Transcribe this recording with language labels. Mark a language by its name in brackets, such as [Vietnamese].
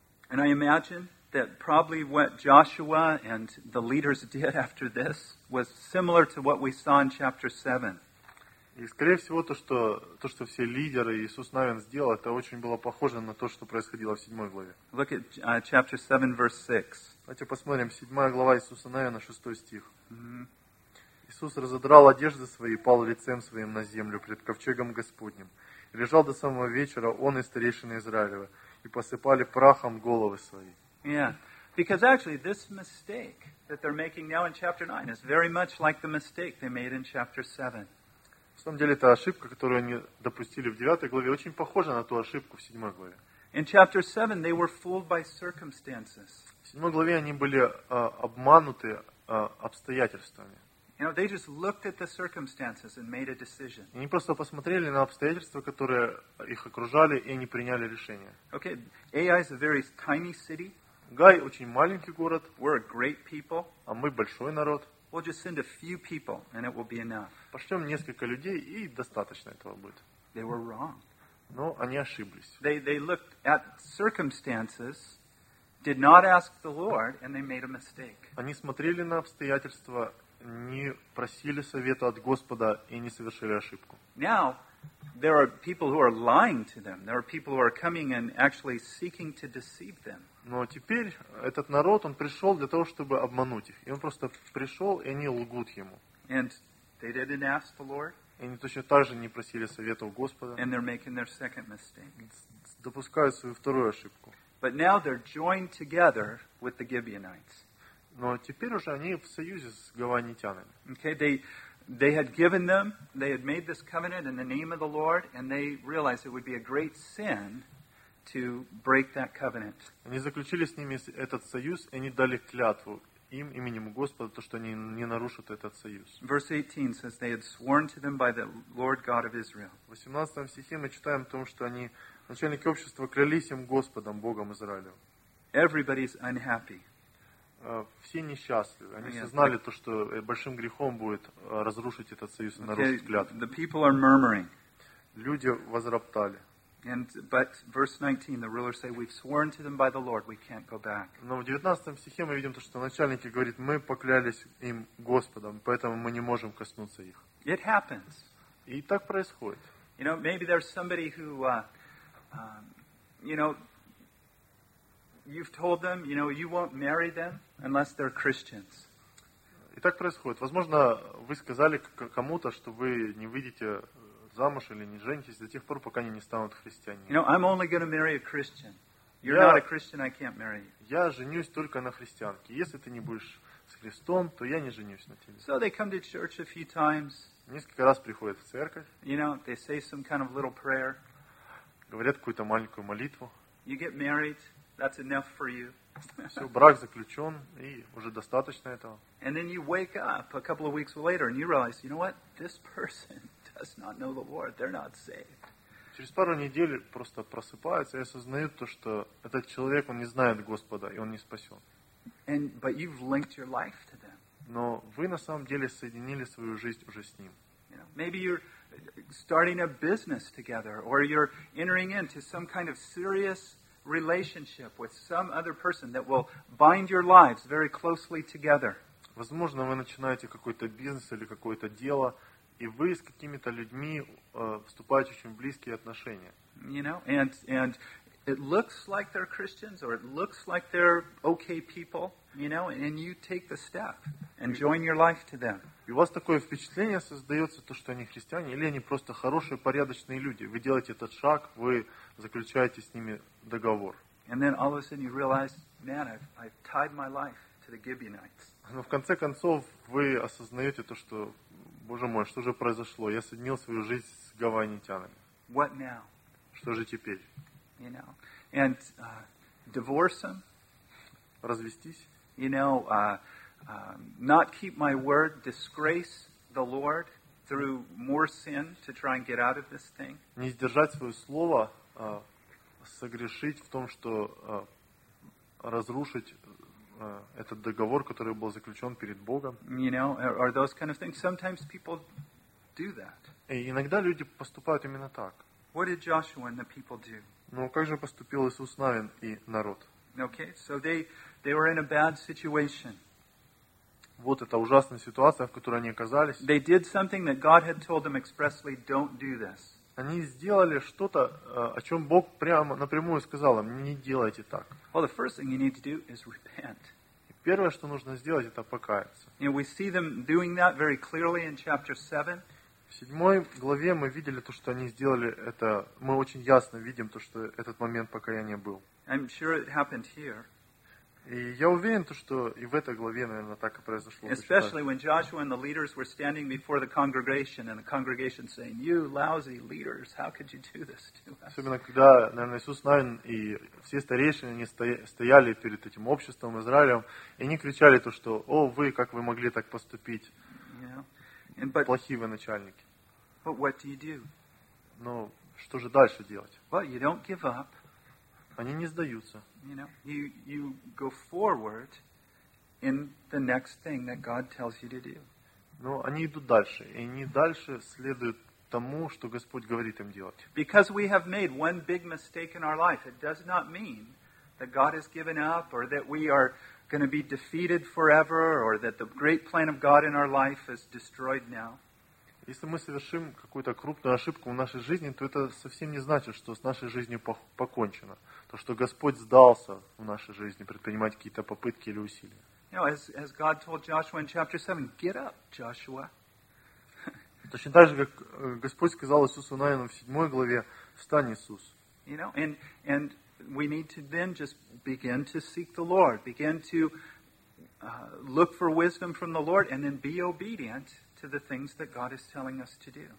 [English] And I imagine that probably what Joshua and the leaders did after this was similar to what we saw in chapter 7. [Russian] И скорее всего то, что все лидеры Иисус Навин сделал, это очень было похоже на то, что происходило в 7 главе. [English] Look at chapter 7, verse 6. [Russian] Давайте посмотрим, 7 глава Иисуса Навина, 6 стих. Mm-hmm. Иисус разодрал одежды свои и пал лицем своим на землю пред ковчегом Господним. И лежал до самого вечера он и старейшины Израилева, и посыпали прахом головы свои. [English] Yeah, because actually this mistake that they're making now in chapter 9 is very much like the mistake they made in chapter 7. [Russian] В самом деле, эта ошибка, которую они допустили в 9 главе, очень похожа на ту ошибку в 7 главе. [English] In chapter 7 they were fooled by circumstances. [Russian] В 7 главе они были обмануты обстоятельствами. [English] You know, they just looked at the circumstances and made a decision. [Russian] Они просто посмотрели на обстоятельства, которые их окружали, и они приняли решение. [English] Okay, Ai is a very tiny city. [Russian] Гай очень маленький город. [English] We're a great people. [Russian] А мы большой народ. [English] We'll just send a few people, and it will be enough. [Russian] Пошлем несколько людей, и достаточно этого будет. [English] They were wrong. [Russian] Но они ошиблись. [English] They looked at circumstances, did not ask the Lord, and they made a mistake. [Russian] Они смотрели на обстоятельства, не просили совета от Господа и не совершили ошибку. [English] Now, there are people who are lying to them. There are people who are coming and actually seeking to deceive them. [Russian] Но теперь этот народ, он пришел для того, чтобы обмануть их. И он просто пришел, и они лгут ему. [English] And they didn't ask the Lord. [Russian] И они точно так же не просили совета у Господа. [English] And they're making their second mistake. [Russian] Допускают свою вторую ошибку. [English] But now they're joined together with the Gibeonites. [Russian] Но теперь уже они в союзе с гаванитянами. [English] Okay, they had given them, they had made this covenant in the name of the Lord, and they realized it would be a great sin to break that covenant. [Russian] Они заключили с ними этот союз, и они дали клятву им именем Господа, то, что они не нарушат этот союз. [English] Verse 18 says they had sworn to them by the Lord God of Israel. [Russian] В 18 стихе мы читаем о том, что они, начальники общества, клялись им Господом, Богом Израилю. [English] Everybody's unhappy. [Russian] Все несчастливы. Они все знали то, что большим грехом будет разрушить этот союз и нарушить клятву. [English] The people are murmuring. [Russian] Люди возроптали. [English] And but verse 19, the rulers say, "We've sworn to them by the Lord, we can't go back." [Russian] Но в 19 стихе мы видим то, что начальник говорит: "Мы поклялись им Господом, поэтому мы не можем коснуться их." [English] It happens. [Russian] И так происходит. [English] You know, maybe there's somebody who, you know, you've told them, you know, you won't marry them unless they're Christians. [Russian] И так происходит. Возможно, вы сказали кому-то, что вы не выйдете замуж или не женитесь до тех пор, пока они не станут христианами. [English] You know, I'm only going to marry a Christian. You're not a Christian, I can't marry you. [Russian] Я женюсь только на христианке. Если ты не будешь с Христом, то я не женюсь на тебе. [English] So they come to church a few times. [Russian] Несколько раз приходят в церковь. [English] You know, they say some kind of little prayer. [Russian] Говорят какую-то маленькую молитву. [English] You get married. That's enough for you. [Russian] Все, брак заключен, и уже достаточно этого. [English] And then you wake up a couple of weeks later, and you realize, you know what? This person does not know the Lord. They're not saved. [Russian] Через пару недель просто просыпаются и осознают то, что этот человек, он не знает Господа, и он не спасен. [English] And but you've linked your life to them. [Russian] Но вы на самом деле соединили свою жизнь уже с ним. [English] You know, maybe you're starting a business together, or you're entering into some kind of serious relationship with some other person that will bind your lives very closely together. [Russian] Возможно, вы начинаете какой-то бизнес или какое-то дело, и вы с какими-то людьми вступаете в очень близкие отношения. [English] You know, and it looks like they're Christians or it looks like they're okay people, you know, and you take the step and join your life to them. [Russian] И у вас такое впечатление создается, то, что они христиане, или они просто хорошие, порядочные люди. Вы делаете этот шаг, вы заключаете с ними договор. [English] And then all of a sudden you realize, man, I've tied my life to the Gibeonites. [Russian] Но в конце концов вы осознаете то, что, боже мой, что же произошло? Я соединил свою жизнь с гаванитянами. [English] What now? [Russian] Что же теперь? [English] You know, and divorce them. [Russian] Развестись. [English] You know, not keep my word, disgrace the Lord through more sin to try and get out of this thing. [Russian] Не сдержать свое слово, согрешить в том, что разрушить этот договор, который был заключен перед Богом. [English] You know, or those kind of things. Sometimes people do that. [Russian] И иногда люди поступают именно так. [English] What did Joshua and the people do? [Russian] Ну, как же поступил Иисус Навин и народ? [English] Okay, so they were in a bad situation. [Russian] Вот эта ужасная ситуация, в которой они оказались. [English] They did something that God had told them expressly, don't do this. [Russian] Они сделали что-то, о чем Бог прямо напрямую сказал им: не делайте так. [English] Well, the first thing you need to do is repent. [Russian] Первое, что нужно сделать, это покаяться. [English] And we see them doing that very clearly in chapter 7. [Russian] В 7 главе мы видели то, что они сделали это. Мы очень ясно видим то, что этот момент покаяния был. [English] I'm sure it happened here. [Russian] И я уверен, то, что и в этой главе, наверное, так и произошло. [English] Especially when Joshua and the leaders were standing before the congregation, and the congregation saying, "You lousy leaders, how could you do this to us?" [Russian] Особенно когда, наверное, Иисус Навин и все старейшины, они стояли перед этим обществом Израилем, и они кричали то, что: "О, вы, как вы могли так поступить?" Плохие вы начальники. [English] But what do you do? [Russian] Но что же дальше делать? [English] Well, you don't give up. [Russian] Они не сдаются. [English] You know, you go forward in the next thing that God tells you to do. [Russian] Но они идут дальше, и они дальше следуют тому, что Господь говорит им делать. [English] Because we have made one big mistake in our life, it does not mean that God has given up or that we are going to be defeated forever or that the great plan of God in our life is destroyed now. [Russian] Если мы совершим какую-то крупную ошибку в нашей жизни, то это совсем не значит, что с нашей жизнью покончено. То, что Господь сдался в нашей жизни предпринимать какие-то попытки или усилия. [English] You know, as God told Joshua in chapter 7, get up, Joshua. [Russian] Точно так же, как Господь сказал Иисусу Навину в 7 главе, встань, Иисус. [English] You know, and we need to then just begin to seek the Lord, begin to look for wisdom from the Lord and then be obedient to the things that God is telling us to do.